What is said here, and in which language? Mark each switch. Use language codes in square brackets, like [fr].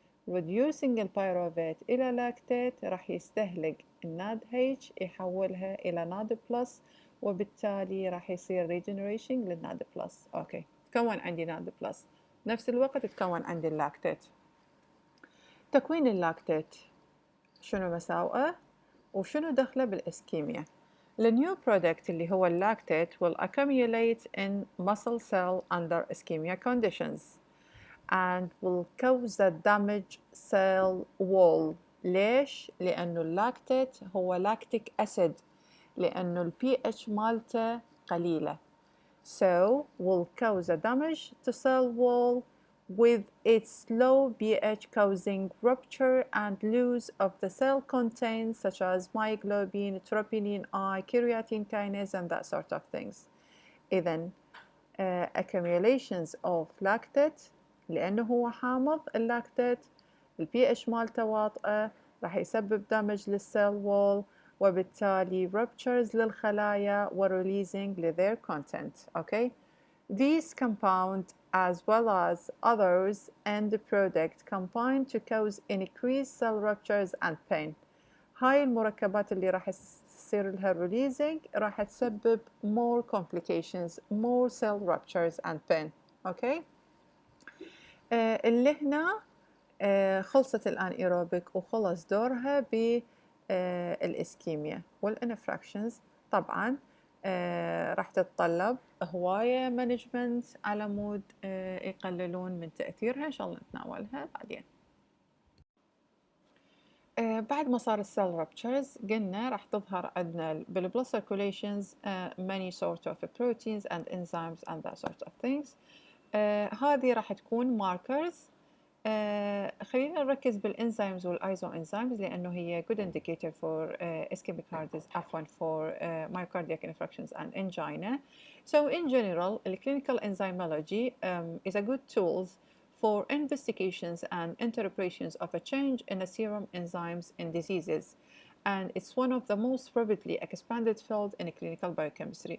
[ar] reducing البيروفيت إلى لاكتيت راح يستهلك الناد H يحولها إلى ناد بلس، وبالتالي راح يصير regeneration للناد بلس. أوكي، تكون عندي ناد بلس، نفس الوقت تكون عندي اللاكتيت. تكوين اللاكتيت شنو مساوئه وشنو دخله بالإسكيميا؟ النيو برودكت اللي هو اللاكتيت [en] will accumulate in muscle cell under ischemia conditions and will cause the damage cell wall. [ar] ليش؟ لأنه اللاكتيت هو لاكتيك أسيد، لأنه ال pH مالته قليلة. [en] So will cause a damage to cell wall with its low pH causing rupture and loss of the cell contents such as myoglobin, troponin I, creatine kinase and that sort of things. [ar] إذن [en] accumulations of lactate [ar] لأنه هو حامض اللاكتيت ال pH مالته واطئة راح يسبب damage للcell wall وبالتالي ruptures للخلايا و [en] releasing their content. Okay? These compounds as well as others and the product combine to cause increased cell ruptures and pain. [ar] هاي المركبات اللي راح يصير لها releasing راح تسبب [en] more complications, more cell ruptures and pain. Okay? [ar] اللي هنا خلصت الانيروبيك وخلص دورها بالإسكيميا والانفراكشنز. طبعا راح تتطلب هواية مانجمنت على مود يقللون من تأثيرها، إن شاء الله نتناولها بعدين. بعد ما صار السيل رابتشرز قلنا راح تظهر عندنا بالبلس سيركوليشنز [en] many sort of proteins and enzymes and that sort of things. [ar] هذه راح تكون ماركرز. خلينا نركز بالانزيمز والايزوانزيمز لانه هي [en] good indicator for ischemic heart disease عفوا for myocardiac infarctions and angina. So in general, clinical enzymology is a good tool for investigations and interpretations of a change in the serum enzymes in diseases, and it's one of the most rapidly expanded field in clinical biochemistry.